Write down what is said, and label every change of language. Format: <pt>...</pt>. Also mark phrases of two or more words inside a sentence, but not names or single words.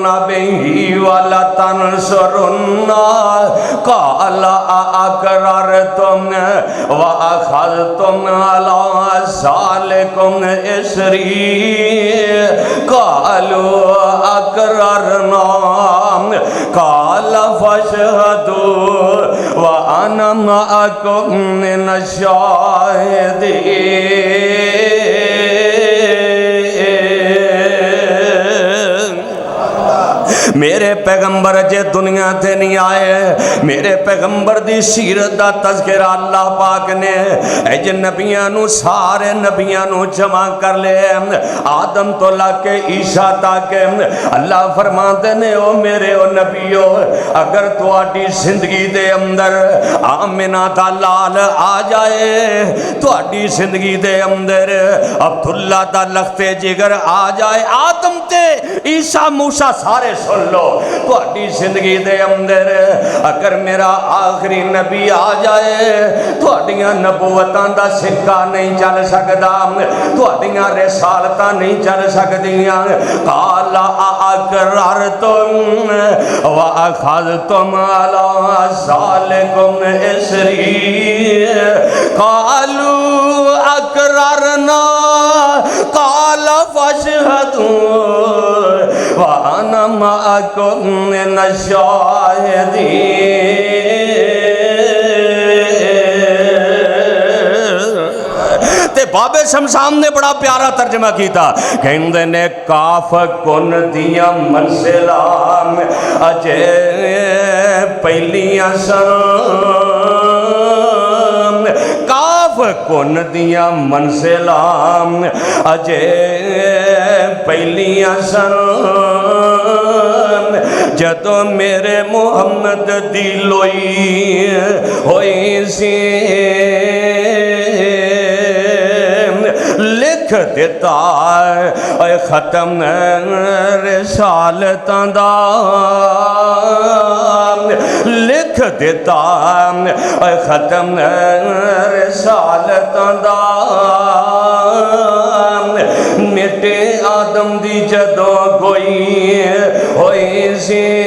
<ar>بِهِ وَلَتَنصُرُنَّهُ قَالَ أَأَقْرَرْتُمْ وَأَخَذْتُمْ عَلَىٰ ذَٰلِكُمْ إِصْرِي قَالُوا أَقْرَرْنَا قَالَ فَاشْهَدُوا وَأَنَا مَعَكُمْ مِنَ الشَّاهِدِينَ۔</ar> <pa>میرے پیغمبر جے دنیا تے نہیں آئے، میرے پیغمبر دی سیرت دا تذکرہ اللہ پاک نے اج نبیاں نو سارے نبیاں نو جمع کر لے، آدم تو لا کے عیسیٰ تک۔ اللہ فرماتے نے او میرے او نبیو، اگر تواڈی زندگی دے اندر آمنہ دا لال آ جائے، تواڈی زندگی دے اندر عبداللہ دا لخت جگر آ جائے، آدم تے عیسیٰ موسیٰ سارے سن لو، تواڈی زندگی دے اندر اگر میرا آخری نبی آ جائے، تواڈیاں نبوتاں دا سکہ نہیں چل سکدا، تواڈیاں رسالتاں نہیں چل سکدیاں۔</pa> <ar>قال أأقررتم وأخذتم على ذلكم إصري قالوا أقررنا قال فاشهدوا وَأَنَا مَعَكُمْ مِنَ الشَّاهِدِينَ۔</ar> <pa>تے باب شمشام نے بڑا پیارا ترجمہ کیتا، کہندے نے کاف کن دیاں منزلام اجے پہلیاں سن، کاف کن دیاں منزلام اجے پہلیاں سن، جدو میرے محمد دی لوئی ہوئی سی، لکھ دیتا اے ختم رسالتاں دا، لکھ دیتا اے ختم رسالتاں دا، میٹے آدم دی جدو گوئی ہوئی سی،</pa>